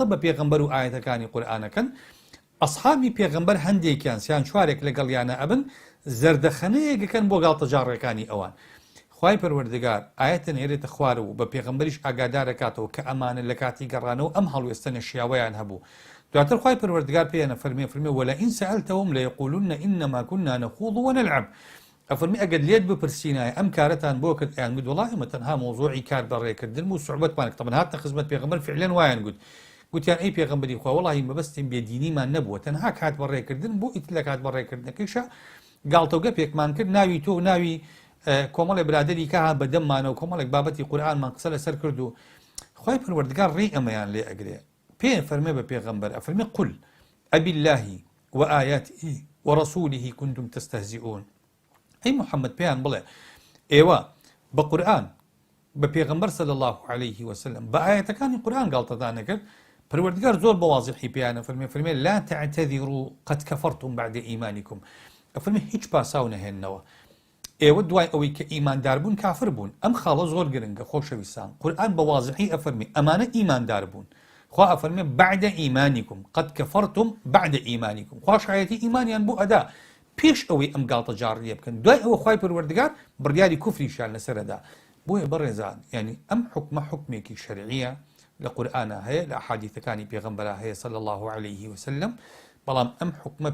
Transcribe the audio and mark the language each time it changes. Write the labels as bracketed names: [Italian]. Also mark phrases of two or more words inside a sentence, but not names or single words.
[Central Kurdish] بە پێغەمبەر و ئاەتەکانی قورئانەکەن ئەصحابی پێغەمبەر هەندێکیان سیان چوارێک لەگەڵیانە ئەبن زەردەخەنەیەکەکەن بۆ گاڵتەجاڕەکانی ئەوان خوای پەروەردگار ئاەتە نێرێتە خوارە و بە پێغەمبەریش ئاگادارەکاتەوە کە ئەمانە لە کاتی گەڕانەوە ئەم هەڵوێستە شیاوەیان هەبوو دواتر خوای پەروەردگار پێیانە فەرمێ [Arabic] وەلئین سەئەلتەهوم لەیەقولون ئینەما كنا نخوض ونلعب [Central Kurdish] ئەفەرمی ئەگەر لێت بپرسینایە ئەم کارەتان بۆ کرد ئەیان گوت وەڵاهی ئێمە تەنها مۆزوعی کار بەڕێکردن و سوعبەتمان طبعا هاتنە خزمەت پێغەمبەر فعلەن وایان گوت گوتیان ئەی پێغەمبەری خوا وەڵاهی مەبەستیم بێدینیمان نەبووە تەنها کات بەڕێکردن بۆ ئیتر لە کات بەڕێکردنەکەیشە گاڵتەوگە پێکمان کرد ناوی تۆ ناوی کۆمەڵی برادەری کە ها بەدەممانە و کۆمەڵێک بابەتی قورئانمان قسە لەسەر کرد و خوای پەروەردگار ڕێی ئەمەیان لێ ئەگرێ پێ فەرمێ بە پێغەمبەر ئەفەرمێ [Arabic] قل ئەبی الله وآياته ورسوله كنتم تستهزئون [Central Kurdish] ئەی محەممەد پێیان بڵێ ئێوە بە قورئان بە پێغەمبەر [Arabic] صلی الله عليه وسلم [Central Kurdish] بە ئاەتەکانی قورئان گاڵتەدان نەکرد پەروەردگار زۆر بە واضحی پێیانە فەرمێ [Arabic] لا تعتذروا قد كفرتم بعد إيمانكم [Central Kurdish] ئەفەرمێ هیچ پاساو نەهێننەوە ئێوە دوای ئەوەی کە ئیماندار بوون کافر بوون ئەم خاڵە زۆر گرنگە خۆشەویستان قورئان بە واضحی ئەفەرمێ ئەمانە ئیماندار بوون خوا ئەفەرمێ [Arabic] بعد إيمانكم قد كفرتم بعد إيمانكم [Central Kurdish] خوا شایەتی ئیمانیان بۆ ئەدا پێش ئەوەی ئەم گاڵتە جاڕیە بکەن دوای ئەوە خوای پەروەردگار بڕیاری کوفریشان لەسەرەدا بۆیە بەڕێزان یعنی ئەم حکمە حکمێکی شەرعیە لە قورئانە هەیە لە ئەحادیثەکانی پێغەمبەرە هەیە [Arabic] صلی الله عليه وسلم [Central Kurdish] بەڵام ئەم حکمە